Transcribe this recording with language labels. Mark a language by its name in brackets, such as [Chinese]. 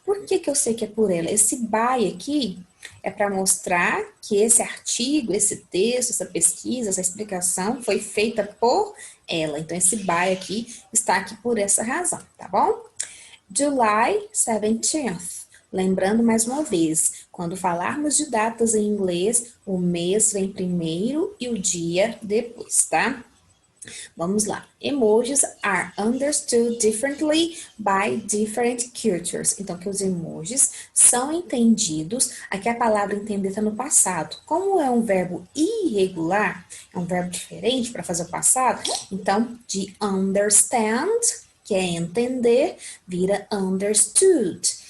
[Portuguese] Por que que eu sei que é por ela? Esse by aqui é para mostrar que esse artigo, esse texto, essa pesquisa, essa explicação foi feita por ela. Então, esse by aqui está aqui por essa razão, tá bom? July 17th. Lembrando mais uma vez, quando falarmos de datas em inglês, o mês vem primeiro e o dia depois, tá? Vamos lá. [English] Emojis are understood differently by different cultures. [Portuguese] Então, que os emojis são entendidos. Aqui a palavra entender está no passado. Como é um verbo irregular, é um verbo diferente para fazer o passado, então, de understand, que é entender, vira understood.